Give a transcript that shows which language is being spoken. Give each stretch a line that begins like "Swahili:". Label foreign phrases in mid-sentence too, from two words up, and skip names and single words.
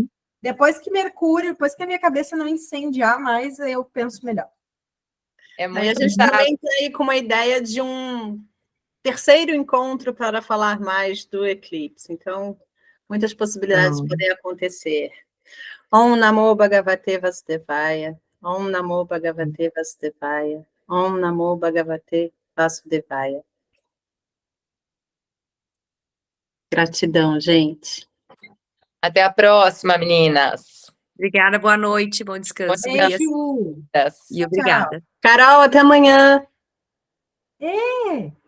Portuguese: Depois que Mercúrio, depois que a minha cabeça não incendiar mais, eu penso melhor. É Aí muito a gente também está aí com uma ideia de um terceiro encontro para falar mais do eclipse. Então, muitas possibilidades podem acontecer.
Sanskrit: Om Namo Bhagavate Vasudevaya. Om Namo Bhagavate Vasudevaya. Om Namo Bhagavate Vasudevaya.
Portuguese: Gratidão, gente. Até a próxima, meninas. Obrigada, boa noite, bom descanso. Beijo. E obrigada. Carol, até amanhã. É.